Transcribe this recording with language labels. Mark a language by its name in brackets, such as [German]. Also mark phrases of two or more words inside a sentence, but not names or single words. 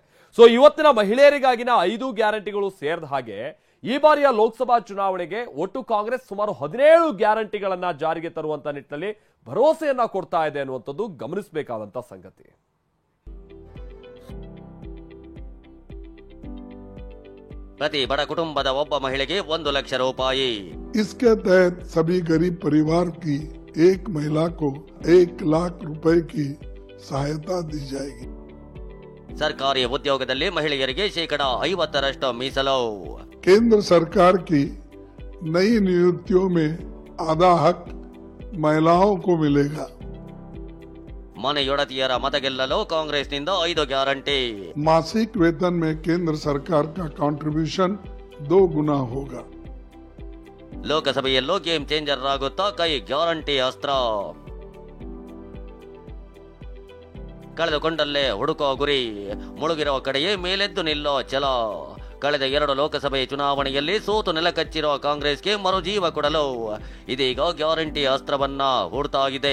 [Kannada] ಸೊ ಇವತ್ತಿನ ಮಹಿಳೆಯರಿಗಾಗಿನ 5 ಗ್ಯಾರಂಟಿಗಳು ಸೇರಿದ ಹಾಗೆ ಈ ಬಾರಿಯ ಲೋಕಸಭಾ ಚುನಾವಣೆಗೆ ಒಟ್ಟು ಕಾಂಗ್ರೆಸ್ ಸುಮಾರು 17 ಗ್ಯಾರಂಟಿಗಳನ್ನ ಜಾರಿಗೆ ತರುವಂತ ನಿಟ್ಟಿನಲ್ಲಿ ಭರವಸೆಯನ್ನ ಕೊಡ್ತಾ ಇದೆ ಅನ್ನುವಂಥದ್ದು ಗಮನಿಸಬೇಕಾದಂತ ಸಂಗತಿ. ಪ್ರತಿ ಬಡ ಕುಟುಂಬದ ಒಬ್ಬ ಮಹಿಳೆಗೆ 1 ಲಕ್ಷ ರೂಪಾಯಿ. [Hindi] इसके तहत सभी गरीब परिवार की एक महिला को 1 लाख रुपए की सहायता दी जाएगी. [Kannada] ಸರ್ಕಾರಿ ಉದ್ಯೋಗದಲ್ಲಿ ಮಹಿಳೆಯರಿಗೆ 50% ಮೀಸಲು. [Hindi] केंद्र सरकार की नई नियुक्तियों में आधा हक महिलाओं को मिलेगा. [Kannada] ಮನೆಯೊಡತಿಯರ ಮತ ಗೆಲ್ಲಲು ಕಾಂಗ್ರೆಸ್ನಿಂದ 5 ಗ್ಯಾರಂಟಿ. [Hindi] मासिक वेतन में केंद्र सरकार का कंट्रीब्यूशन 2 गुना होगा. [Kannada] ಲೋಕಸಭೆಯಲ್ಲೂ ಗೇಮ್ ಚೇಂಜರ್ ಆಗುತ್ತಾ ಕೈ ಗ್ಯಾರಂಟಿ ಅಸ್ತ್ರ. ಕಳೆದುಕೊಂಡಲ್ಲೇ ಹುಡುಕೋ ಗುರಿ, ಮುಳುಗಿರೋ ಕಡೆಯೇ ಮೇಲೆದ್ದು ನಿಲ್ಲೋ ಛಲ. ಕಳೆದ 2 ಲೋಕಸಭೆ ಚುನಾವಣೆಯಲ್ಲಿ ಸೋತು ನೆಲಕಚ್ಚಿರೋ ಕಾಂಗ್ರೆಸ್ಗೆ ಮರುಜೀವ ಕೊಡಲು ಇದೀಗ ಗ್ಯಾರಂಟಿ ಅಸ್ತ್ರವನ್ನ ಹೂಡ್ತಾಗಿದೆ.